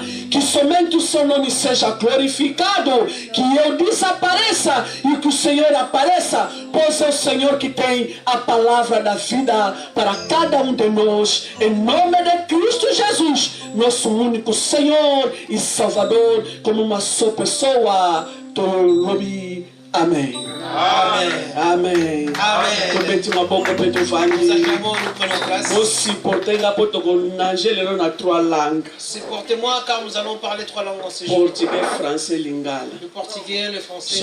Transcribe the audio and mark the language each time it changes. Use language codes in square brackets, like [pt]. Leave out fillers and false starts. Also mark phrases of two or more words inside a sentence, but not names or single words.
[pt] Que somente o seu nome seja glorificado, que eu desapareça e que o Senhor apareça, pois é o Senhor que tem a palavra da vida para cada um de nós, em nome de Cristo Jesus, nosso único Senhor e Salvador, como uma só pessoa. Amen. Amen. Amen. Amen. [fr] Supportez-moi car nous allons parler 3 langues en ce jour. Portugais, français, lingala. Le portugais, le français,